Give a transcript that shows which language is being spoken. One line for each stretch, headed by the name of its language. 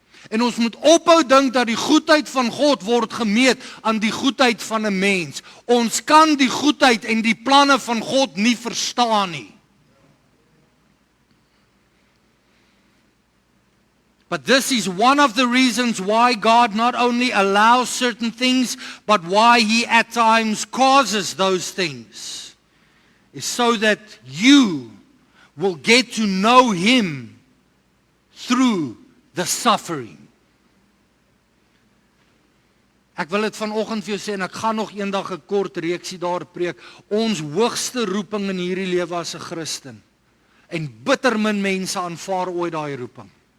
Afrikaans: En ons moet ophou dink dat die goedheid van God word gemeet aan die goedheid van 'n mens. Ons kan die goedheid en die planne van God nie verstaan nie.
English: But this is one of the reasons why God not only allows certain things, but why He at times causes those things, is so that you will get to know Him through the suffering.
Afrikaans: Ek wil dit vanoggend vir jou sê, en ek gaan nog eendag 'n kort reeksie daar preek. Ons hoogste roeping in hierdie lewe as 'n Christen. En bitter min mense aanvaar ooit daai roeping.